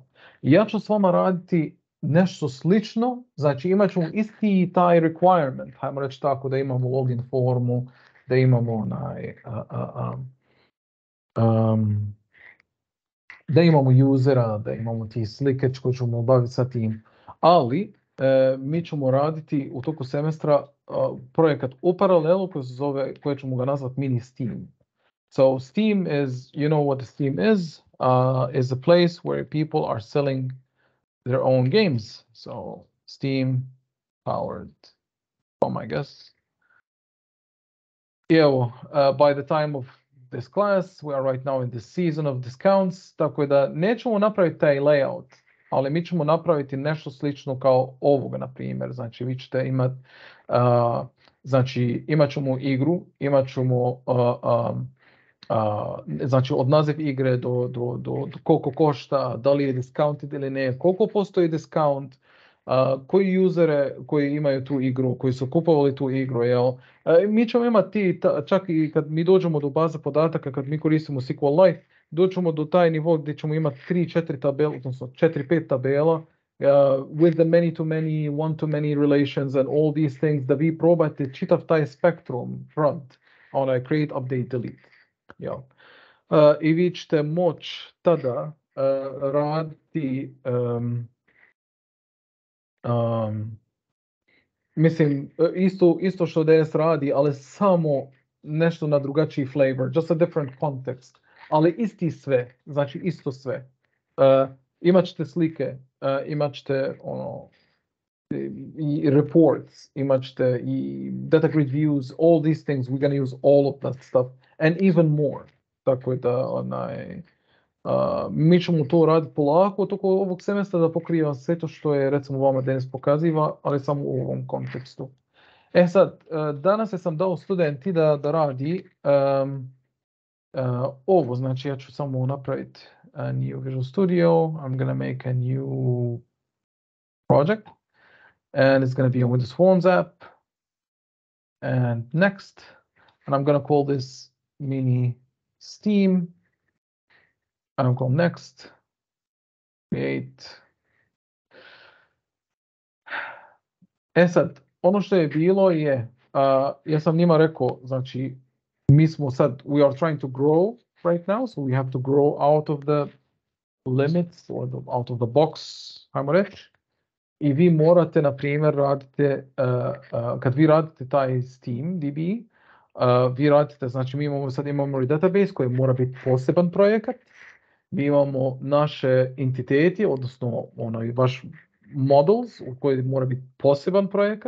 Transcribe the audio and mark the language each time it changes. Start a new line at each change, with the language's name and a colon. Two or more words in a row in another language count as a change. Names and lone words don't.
Bosnian: Ja ću s vama raditi nešto slično, znači imat ćemo isti taj requirement, hajmo reći tako da imamo login formu, da imamo da imamo usera, da imamo ti slike koji ćemo baviti sa tim. Ali mi ćemo raditi u toku semestra projekat u paralelu koje ćemo ga nazvati mini Steam.
English: So Steam is, you know what the Steam is a place where people are selling their own games. So Steam powered, I guess. Evo, by the time of this class, we are right now in the season of discounts,
Bosnian: tako da nećemo napraviti taj layout, ali mi ćemo napraviti nešto slično kao ovoga, na primjer. Znači, vi ćete imati, znači, imat ćemo igru, imat ćemo, znači, od naziv igre do koliko košta, da li je discounted ili ne, koliko postoji discount, koji usere koji imaju tu igru, koji su kupovali tu igru, jel? Mi ćemo imati, čak i kad mi dođemo do baze podataka, kad mi koristimo SQLite, doćemo do taj nivo gdje ćemo imati 3-4 tabela, odnosno 4-5 tabela,
English: with the many-to-many, one-to-many relations and all these things,
Bosnian: da vi probate čitav taj spektrum front, onaj
English: create, update, delete.
Bosnian: Jel? I vi ćete moći tada raditi mislim, isto što DS radi, ali samo nešto na drugačiji flavor,
English: just a different context,
Bosnian: ali isti sve, znači isto sve. Imat ćete slike, imat ćete i reports, imat ćete i
English: data grid views, all these things, we're gonna use all of that stuff, and even more.
Bosnian: Tako da, mi ćemo to raditi polako toko ovog semestra da pokriva sve to što je, recimo, vama danas pokaziva, ali samo u ovom kontekstu. Sad, danas sam dao studenti da radi ovo, znači ja ću samo napraviti
English: a new Visual Studio, I'm gonna make a new project, and it's gonna be a Windows Forms app, and next, and I'm gonna call this mini Steam. I'm going next, create.
Bosnian: Sad, ono što je bilo je, ja sam njima rekao, znači, mi smo sad,
English: we are trying to grow right now, so we have to grow out of the limits, or out of the box,
Bosnian: ajmo reći. I vi morate, na primjer, radite, kad vi radite taj Steam DB, vi radite, znači mi imamo sad imamo database koji mora biti poseban projekat, mi imamo naše entiteti, odnosno vaš models u koji mora biti poseban projekat.